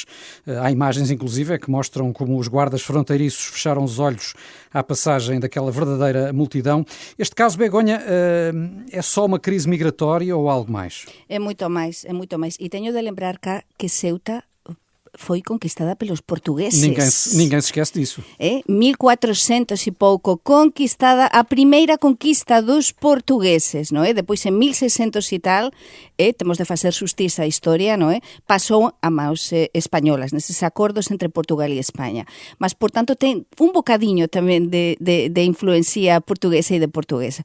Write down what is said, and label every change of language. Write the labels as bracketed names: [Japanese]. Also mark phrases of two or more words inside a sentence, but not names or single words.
[Portuguese] Há imagens, inclusive, que mostram como os guardas fronteiriços fecharam os olhos à passagem daquela verdadeira multidão. Este caso, Begonha, é só uma crise migratória ou algo mais? É muito mais. [Galician] E teño de lembrar cá que Ceuta foi conquistada pelos portugueses. [Portuguese] Ninguém se esquece disso. [Galician] 1400 e pouco, conquistada, a primeira conquista dos portugueses, non é? Depois, en 1600 e tal, temos de facer xustiza a historia, non é? Pasou a mãos españolas, neses acordos entre Portugal e España. Mas, por tanto, ten un bocadiño tamén de influencia portuguesa e de portuguesa.